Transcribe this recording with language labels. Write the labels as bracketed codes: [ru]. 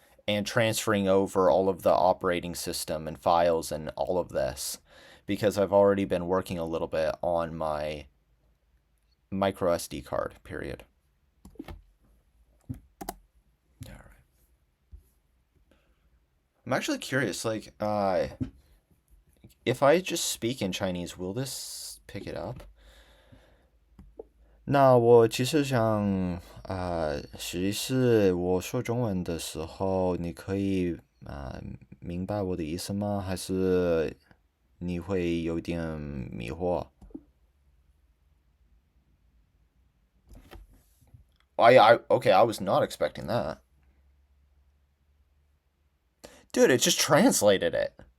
[en] And transferring over all of the operating system and files and all of this, because I've already been working a little bit on my micro SD card, period. All right. I'm actually curious, like, if I just speak in Chinese, will this pick it up? [zh] 那我其实想试一试，我说中文的时候，你可以明白我的意思吗？还是你会有点迷惑？ [en] Okay, I was not expecting that. Dude, it just translated it.